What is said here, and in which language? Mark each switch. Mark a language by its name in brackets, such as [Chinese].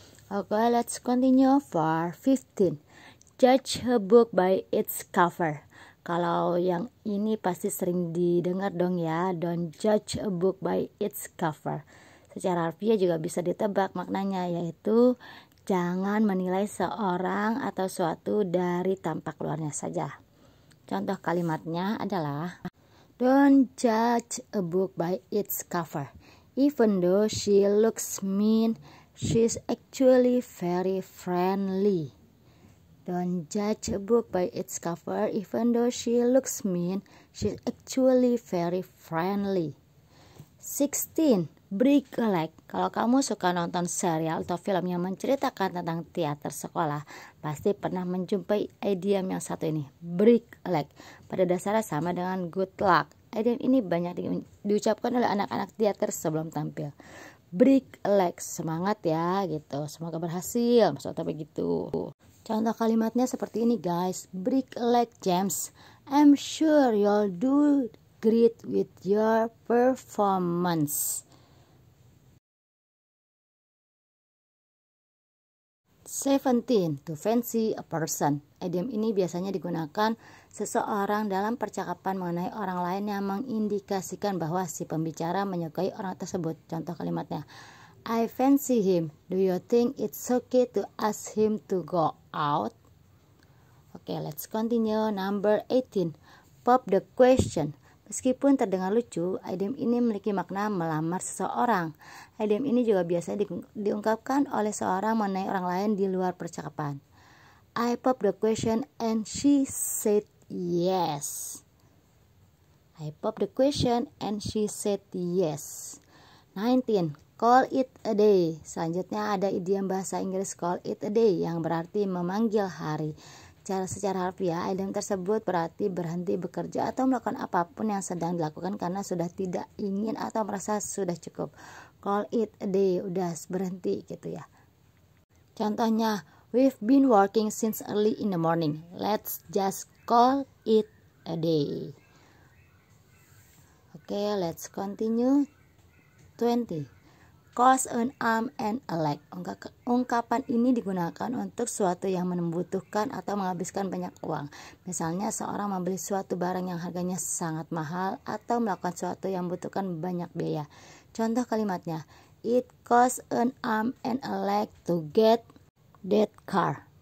[English] Okay, let's continue for 15. Judge a book by its cover. [Indonesian] Kalau yang ini pasti sering didengar dong ya. [English] Don't judge a book by its cover. [Indonesian] Secara harfiah juga bisa ditebak maknanya, yaitu jangan menilai seorang atau suatu dari tampak luarnya saja. Contoh kalimatnya adalah, [English] don't judge a book by its cover. Even though she looks mean, she's actually very friendly. Don't judge a book by its cover. Even though she looks mean, she's actually very friendly. 16. Break a leg. [Indonesian] Kalau kamu suka nonton serial atau film yang menceritakan tentang teater sekolah, pasti pernah menjumpai idiom yang satu ini, break a leg. Pada dasarnya sama dengan good luck. Idiom ini banyak diucapkan oleh anak-anak teater sebelum tampil. Break a leg, semangat ya gitu, semoga berhasil, maksudnya begitu. Contoh kalimatnya seperti ini guys, [English] break a leg James, I'm sure you'll do great with your performance. 17. To fancy a person. [Indonesian] Idiom ini biasanya digunakan seseorang dalam percakapan mengenai orang lain yang mengindikasikan bahwa si pembicara menyukai orang tersebut. Contoh kalimatnya, [English] I fancy him. Do you think it's okay to ask him to go out? Oke, let's continue. Number 18. Pop the question. [Indonesian] Meskipun terdengar lucu, idiom ini memiliki makna melamar seseorang. Idiom ini juga biasa diungkapkan oleh seorang mengenai orang lain di luar percakapan. [English] I popped the question and she said yes. I popped the question and she said yes. 19. Call it a day. [Indonesian] Selanjutnya ada idiom bahasa Inggris call it a day yang berarti memanggil hari. Secara harfiah, idiom tersebut berarti berhenti bekerja atau melakukan apapun yang sedang dilakukan karena sudah tidak ingin atau merasa sudah cukup. Call it a day, udah berhenti gitu ya. Contohnya, [English] we've been working since early in the morning. Let's just call it a day. Oke, let's continue. 20. Cost an arm and a leg. [Indonesian] Ungkapan ini digunakan untuk sesuatu yang membutuhkan atau menghabiskan banyak uang. Misalnya seorang membeli suatu barang yang harganya sangat mahal atau melakukan sesuatu yang membutuhkan banyak biaya. Contoh kalimatnya, [English] it costs an arm and a leg to get that car.